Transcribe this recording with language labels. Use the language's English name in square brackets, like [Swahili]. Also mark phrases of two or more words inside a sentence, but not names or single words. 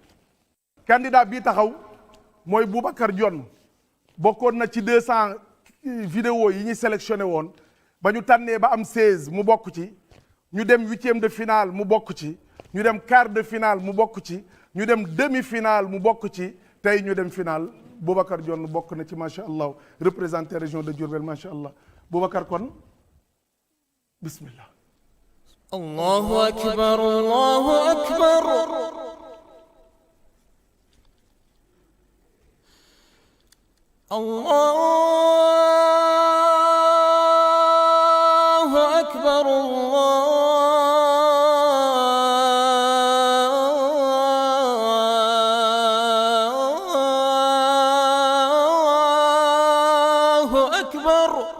[Wolof] candidat bii taxaw mooy Boubacar Dione bokkoon na ci 200 vidéo yi ñu sélectionné woon ba ñu tànnee ba am 16 mu bokk ci. ñu dem [French] 8e de finale [Wolof] mu bokk ci ñu dem [French] quart de finale [Wolof] mu bokk ci ñu dem [French] demi finale [Wolof] mu bokk ci tey ñu dem finale Boubacar Dione bokk na ci [Arabic] ما شاء الله [French] représenté région de Diourbel [Arabic] ما شاء الله [Wolof] Boubacar kon bismillah. [Arabic] الله أكبر الله أكبر. الله أكبر الله أكبر.